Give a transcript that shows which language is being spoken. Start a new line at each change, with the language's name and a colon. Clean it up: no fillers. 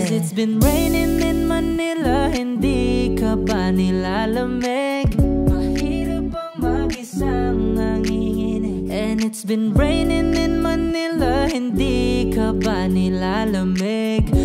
English: Cause it's been raining in Manila,
Filipino: hindi ka ba nilalamig? Mahirap ang mag-isang nanginginig.
English: And it's been raining in Manila,
Filipino: hindi ka ba nilalamig?